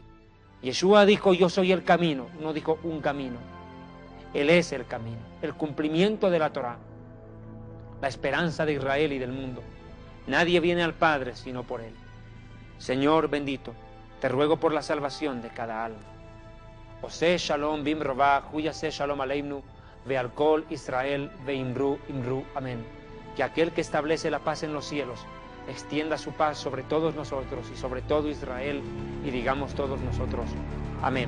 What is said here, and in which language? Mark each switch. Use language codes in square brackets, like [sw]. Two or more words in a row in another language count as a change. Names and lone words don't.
[es] Yeshua dijo, yo soy el camino, no dijo un camino. Él es el camino, el cumplimiento de la Torá, la esperanza de Israel y del mundo. Nadie viene al Padre sino por Él. Señor bendito, te ruego por la salvación de cada alma. [he] עושה שלום במרומיו, הוא יעשה שלום עלינו, ועל כל ישראל, ואמרו, [es] amén. Que aquel que establece la paz en los cielos, extienda su paz sobre todos nosotros y sobre todo Israel, y digamos todos nosotros, amén.